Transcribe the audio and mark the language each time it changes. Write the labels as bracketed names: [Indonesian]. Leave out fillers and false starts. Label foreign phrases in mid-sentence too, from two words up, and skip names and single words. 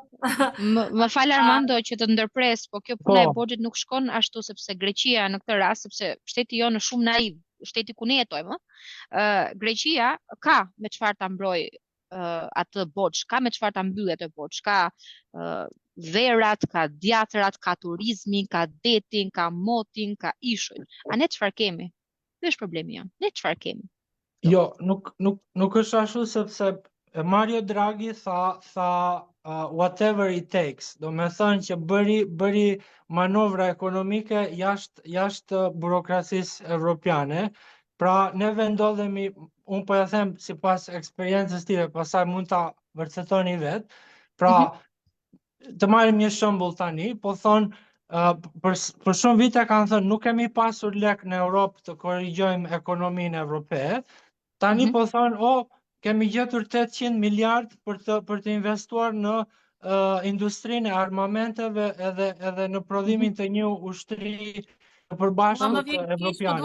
[Albanian] Më fal Armando që të ndërpres, po kjo puna e borxhit nuk shkon ashtu, sepse Greqia në këtë rast, sepse shteti jonë është shumë naiv, shteti ku ne jetojmë, Greqia ka me çfarë ta mbroj atë borxh, ka me çfarë ta mbyllë atë borxh, ka verat, ka djatrat, ka turizmin, ka detin, ka motin, ka ishujn. A ne çfarë kemi? Ky është problemi jonë. Ne çfarë kemi? Jo, nuk është ashtu, sepse Mario Draghi tha [English] whatever it takes, [Albanian] do me thënë që bëri manovra ekonomike jashtë burokracisë evropiane, pra neve ndodhemi, unë po ja them sipas eksperiencës time, pastaj mund ta vërtetoni vetë, pra të marrim një shembull tani, po thonë për shumë vite kanë thënë nuk kemi pasur lek në Europë të korrigjojmë ekonominë evrope, tani po thonë kemi gjetur 800 miliard për të investuar në industrinë e armamenteve edhe në prodhimin të një ushtri të përbashkët të evropiane.